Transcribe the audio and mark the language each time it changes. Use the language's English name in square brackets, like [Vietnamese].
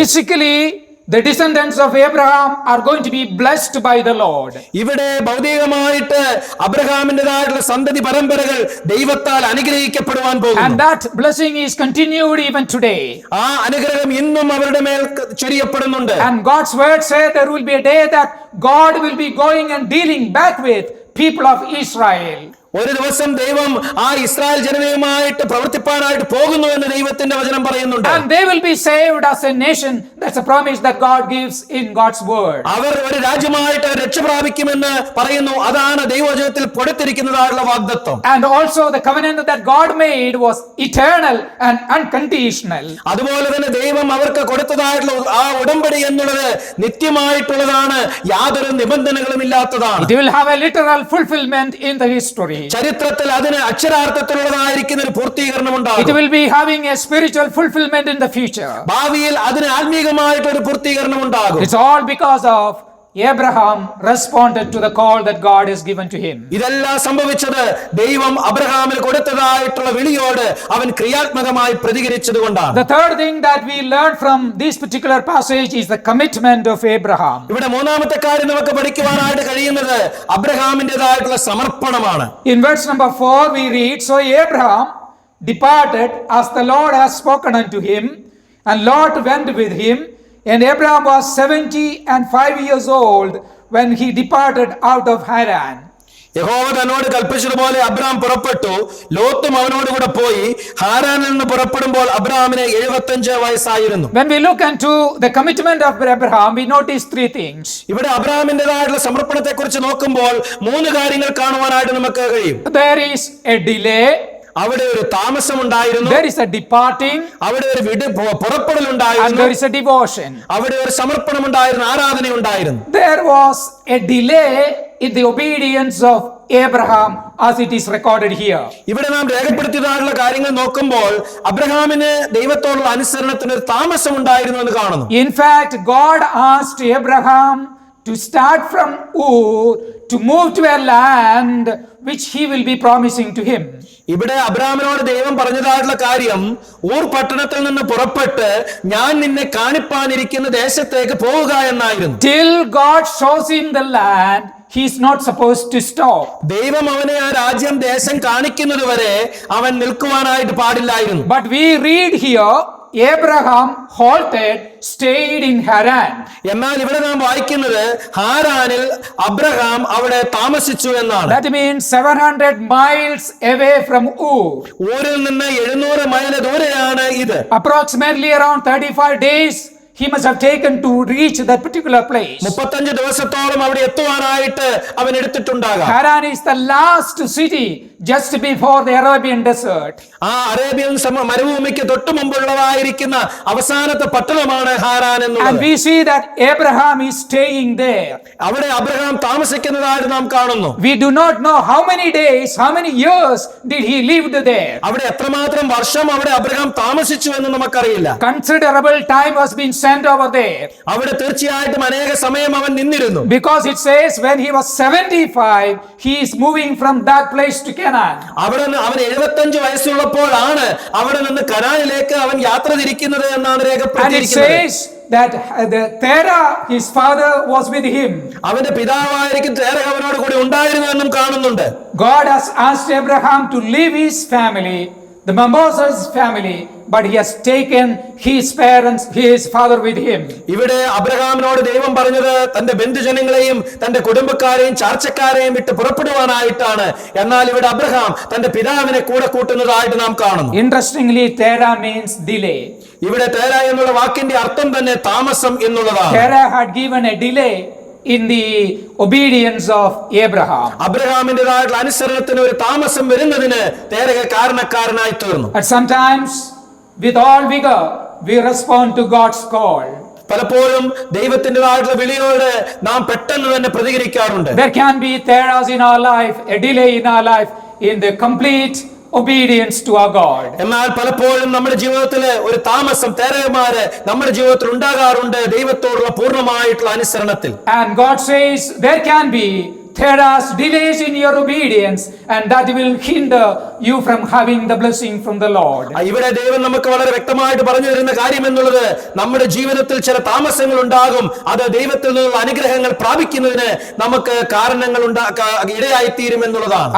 [English] Physically, the descendants of Abraham are going to be blessed by the Lord. [Malayalam] ഇവിടെ ഭൗതികമായിട്ട് അബ്രഹാമിന്റേതായിട്ടുള്ള സന്തതി പരമ്പരകൾ ദൈവത്താൽ അനുഗ്രഹിക്കപ്പെടുവാൻ പോകുന്നു. [English] And that blessing is continued even today. [Malayalam] ആ അനുഗ്രഹം ഇന്നും അവരുടെ മേൽ ചൊരിയപ്പെടുന്നുണ്ട്. [English] And God's word says there will be a day that God will be going and dealing back with people of Israel. [Malayalam] ഒരു ദിവസം ദൈവം ആ ഇസ്രായേൽ ജനതയുമായിട്ട് പ്രവർത്തിപ്പാനായിട്ട് പോകുന്നു എന്ന് ദൈവത്തിന്റെ വചനം പറയുന്നുണ്ട്. [English] And they will be saved as a nation. That's a promise that God gives in God's word. [Malayalam] അവർ ഒരു രാജ്യമായിട്ട് രക്ഷ പ്രാപിക്കുമെന്ന് പറയുന്നു. അതാണ് ദൈവവചനത്തിൽ കൊടുത്തിരിക്കുന്നതായുള്ള വാഗ്ദത്തം. [English] And also the covenant that God made was eternal and unconditional. [Malayalam] അതുപോലെ തന്നെ ദൈവം അവർക്ക് കൊടുത്തതായിട്ടുള്ള ആ ഉടമ്പടി എന്നുള്ളത് നിത്യമായിട്ടുള്ളതാണ്, യാതൊരു നിബന്ധനകളും ഇല്ലാത്തതാണ്. [English] It will have a literal fulfillment in the history. [Malayalam] ചരിത്രത്തിൽ അതിന് അക്ഷരാർത്ഥത്തിലുള്ളതായിരിക്കുന്ന ഒരു പൂർത്തീകരണം [English] It [Malayalam] ഉണ്ടാകും. [English] will be having a spiritual fulfillment in the future. [Malayalam] ഭാവിയിൽ അതിന് ആത്മീകമായിട്ടൊരു പൂർത്തീകരണം ഉണ്ടാകും. [English] It's all because of Abraham responded to the call that God has given to him. [Malayalam] ഇതെല്ലാം സംഭവിച്ചത് ദൈവം അബ്രഹാമിന് കൊടുത്തതായിട്ടുള്ള വിളിയോട് അവൻ ക്രിയാത്മകമായി പ്രതികരിച്ചതുകൊണ്ടാണ്. [English] The third thing that we learn from this particular passage is the commitment of Abraham. [Malayalam] ഇവിടെ മൂന്നാമത്തെ കാര്യം നമുക്ക് പഠിക്കുവാനായിട്ട് കഴിയുന്നത് അബ്രഹാമിന്റേതായിട്ടുള്ള സമർപ്പണമാണ്. [English] In verse number 4 we read, So Abraham departed as the Lord has spoken unto him, and Lot went with him. And Abraham was 75 years old when he departed out of Haran. [Malayalam] യഹോവ തന്നോട് കൽപ്പിച്ചതുപോലെ Abraham പുറപ്പെട്ടു, ലോത്തും അവനോട് കൂടെ പോയി. ഹാരാനിൽ നിന്ന് പുറപ്പെടുമ്പോൾ അബ്രഹാമിന് 75 വയസ്സായിരുന്നു. [English] When we look into the commitment of Abraham, we notice three things. [Malayalam] ഇവിടെ അബ്രഹാമിന്റേതായിട്ടുള്ള സമർപ്പണത്തെ കുറിച്ച് നോക്കുമ്പോൾ 3 കാര്യങ്ങൾ കാണുവാനായിട്ട് നമുക്ക് കഴിയും. [English] There is a delay, [Malayalam] അവിടെ ഒരു താമസം ഉണ്ടായിരുന്നു, [English] there is a departing, [Malayalam] അവിടെ ഒരു പുറപ്പെടൽ [English] and [Malayalam] ഉണ്ടായിരുന്നു, [English] there is a devotion. [Malayalam] അവിടെ ഒരു സമർപ്പണം ഉണ്ടായിരുന്നു, ആരാധന ഉണ്ടായിരുന്നു. [English] There was a delay in the obedience of Abraham as it is recorded here. [Malayalam] ഇവിടെ നാം രേഖപ്പെടുത്തിയതായിട്ടുള്ള കാര്യങ്ങൾ നോക്കുമ്പോൾ അബ്രഹാമിന് ദൈവത്തോടുള്ള അനുസരണത്തിന് ഒരു താമസം ഉണ്ടായിരുന്നു എന്ന് കാണുന്നു. [English] In fact, God asked Abraham to start from Ur to move to a land which he will be promising to him. [Malayalam] ഇവിടെ അബ്രഹാമിനോട് ദൈവം പറഞ്ഞതായിട്ടുള്ള കാര്യം, ഊർ പട്ടണത്തിൽ നിന്ന് പുറപ്പെട്ട് ഞാൻ നിന്നെ കാണിപ്പാനിരിക്കുന്ന ദേശത്തേക്ക് പോവുക എന്നായിരുന്നു. [English] Till God shows him the land, he is not supposed to stop. [Malayalam] ദൈവം അവനെ ആ രാജ്യം ദേശം കാണിക്കുന്നത് വരെ അവൻ നിൽക്കുവാനായിട്ട് പാടില്ലായിരുന്നു. [English] But we read here, Abraham halted, stayed in Haran. [Malayalam] എന്നാൽ ഇവിടെ നാം വായിക്കുന്നത് ഹാരാനിൽ അബ്രഹാം അവിടെ താമസിച്ചു എന്നാണ്. [English] That means 700 miles away from Ur. [Malayalam] ഊരിൽ നിന്ന് 700 മൈൽ ദൂരെയാണ് ഇത്. [English] Approximately around 35 days he must have taken to reach that particular place. [Malayalam] 35 ദിവസത്തോളം അവിടെ എത്തുവാനായിട്ട് അവൻ എടുത്തിട്ടുണ്ടാകാം. [English] Haran is the last city just before the Arabian desert. [Malayalam] ആ അറേബ്യൻ മരുഭൂമിക്ക് തൊട്ടു മുമ്പുള്ളതായിരിക്കുന്ന അവസാനത്തെ പട്ടണമാണ് ഹാരാൻ [English] And [Malayalam] എന്നുള്ളത്. [English] we see that Abraham is staying there. [Malayalam] അവിടെ Abraham താമസിക്കുന്നതായിട്ട് നാം കാണുന്നു. [English] We do not know how many days, how many years did he lived there. [Malayalam] അവിടെ എത്രമാത്രം വർഷം അവിടെ അബ്രഹാം താമസിച്ചു എന്ന് നമുക്കറിയില്ല. [English] Considerable time has been spent over there. [Malayalam] അവിടെ തീർച്ചയായിട്ടും അനേക സമയം അവൻ നിന്നിരുന്നു. [English] Because it says when he was 75, he is moving from that place to Canaan. [Malayalam] അവിടെ നിന്ന് അവൻ 75 വയസ്സുള്ളപ്പോഴാണ് അവിടെ നിന്ന് കനാനിലേക്ക് അവൻ യാത്ര തിരിക്കുന്നത് എന്നാണ് [English] And it [Malayalam] രേഖപ്പെടുത്തിയിരിക്കുന്നത്. [English] says that Terah, his father, was with him. [Malayalam] അവന്റെ പിതാവായിരിക്കും തേരഹ് അവനോട് കൂടി ഉണ്ടായിരുന്നു എന്നും കാണുന്നുണ്ട്. [English] God has asked Abraham to leave his family, the members of his family, but he has taken his parents, his father with him. [Malayalam] ഇവിടെ അബ്രഹാമിനോട് ദൈവം പറഞ്ഞത് തന്റെ ബന്ധുജനങ്ങളെയും തന്റെ കുടുംബക്കാരെയും ചാർച്ചക്കാരെയും വിട്ട് പുറപ്പെടുവാനായിട്ടാണ്. എന്നാൽ ഇവിടെ അബ്രഹാം തന്റെ പിതാവിനെ കൂടെ കൂട്ടുന്നതായിട്ട് നാം കാണുന്നു. [English] Interestingly, Terah means delay. [Malayalam] ഇവിടെ തേര എന്നുള്ള വാക്കിന്റെ അർത്ഥം തന്നെ താമസം എന്നുള്ളതാണ്. [English] Terah had given a delay in the obedience of Abraham. [Malayalam] അബ്രഹാമിന്റേതായിട്ടുള്ള അനുസരണത്തിന് ഒരു താമസം വരുന്നതിന് തേരക കാരണക്കാരനായി തീർന്നു. [English] At sometimes, with all vigor, we respond to God's call. [Malayalam] പലപ്പോഴും ദൈവത്തിൻ്റെതായിട്ടുള്ള വിളിയോട് നാം പെട്ടെന്ന് തന്നെ പ്രതികരിക്കാറുണ്ട്. [English] There can be Terahs in our life, a delay in our life in the complete obedience to our God. [Malayalam] എന്നാൽ പലപ്പോഴും നമ്മുടെ ജീവിതത്തിൽ ഒരു താമസം തേരകന്മാര് നമ്മുടെ ജീവിതത്തിൽ ഉണ്ടാകാറുണ്ട് ദൈവത്തോടുള്ള പൂർണ്ണമായിട്ടുള്ള അനുസരണത്തിൽ. [English] And God says there can be Terahs, delays in your obedience, and that will hinder you from having the blessing from the Lord. [Malayalam] ഇവിടെ ദൈവം നമുക്ക് വളരെ വ്യക്തമായിട്ട് പറഞ്ഞു തരുന്ന കാര്യം എന്നുള്ളത് നമ്മുടെ ജീവിതത്തിൽ ചില താമസങ്ങൾ ഉണ്ടാകും. അത് ദൈവത്തിൽ നിന്നുള്ള അനുഗ്രഹങ്ങൾ പ്രാപിക്കുന്നതിന് നമുക്ക് കാരണങ്ങൾ ഇടയായി തീരും എന്നുള്ളതാണ്.